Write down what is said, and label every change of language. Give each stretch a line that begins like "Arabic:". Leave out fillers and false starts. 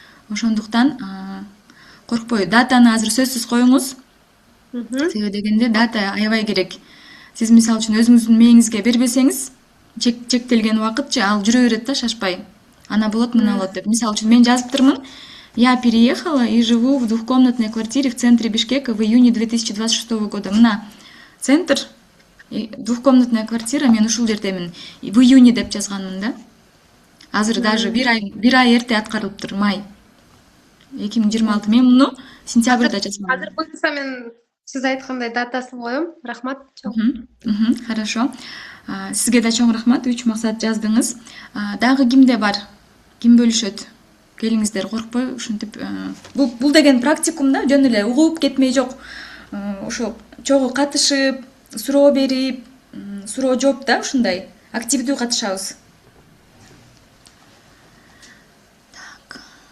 Kyrgyz: Ошондуктан коркпой, датаны азыр сөзсүз коюңуз. Себеби дегенде дата аябай керек. Сиз мисалы үчүн өзүңүздүн мээңизге бербесеңиз, чектелген убакытчы ал жүрө берет да, шашпай. Ана болот, мына болот деп. Мисалы үчүн мен жазыптырмын.
Russian: Я переехала и живу в двухкомнатной квартире в центре Бишкека в июне 2026 года.
Kyrgyz: Мына Центр,
Russian: двухкомнатная квартира,
Kyrgyz: мен ушул жердемин.
Russian: В июне
Kyrgyz: деп жазганмын да. Азыр даже бир ай эрте аткарылыптыр, май. 2026. Мен муну сентябрда жазгам. Азыр буюрса мен сиз айткандай датасын коем. Рахмат.
Russian: Хорошо.
Kyrgyz: Сизге да чоң рахмат. 3 максат жаздыңыз. Дагы кимде бар? Ким бөлүшөт? Келиңиздер, коркпой, ушинтип. Бул деген практикум да, жөн эле угуп кетмей жок. Ошо чогуу катышып, суроо берип, суроо жооп да, ушундай активдүү катышабыз. Так.